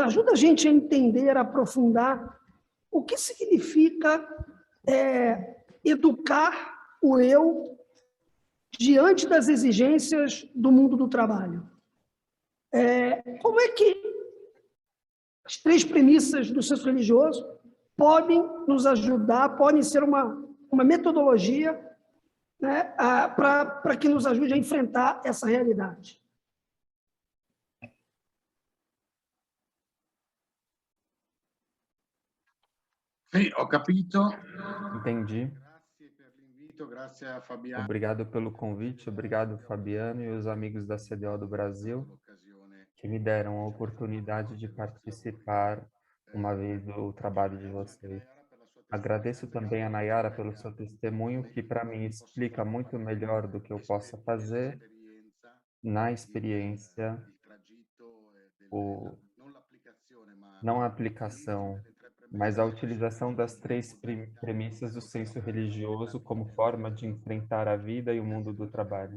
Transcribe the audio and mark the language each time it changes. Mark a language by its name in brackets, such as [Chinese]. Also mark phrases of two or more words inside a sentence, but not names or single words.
[Portuguese] Ajuda a gente a entender, a aprofundar o que significa educar o eu diante das exigências do mundo do trabalho. Como é que as 3 premissas do senso religioso podem nos ajudar, podem ser uma metodologia, né, para que nos ajude a enfrentar essa realidade? [Italian] Sì, ho capito. [Portuguese] Entendi. [Italian] Grazie per l'invito, grazie a Fabiano. [Portuguese] Obrigado pelo convite, obrigado Fabiano e os amigos da CDO do Brasil que me deram a oportunidade de participar uma vez do trabalho de vocês. Agradeço também a Nayara pelo seu testemunho, que para mim explica muito melhor do que eu possa fazer na experiência, não a aplicação, mas a utilização das 3 premissas do senso religioso como forma de enfrentar a vida e o mundo do trabalho.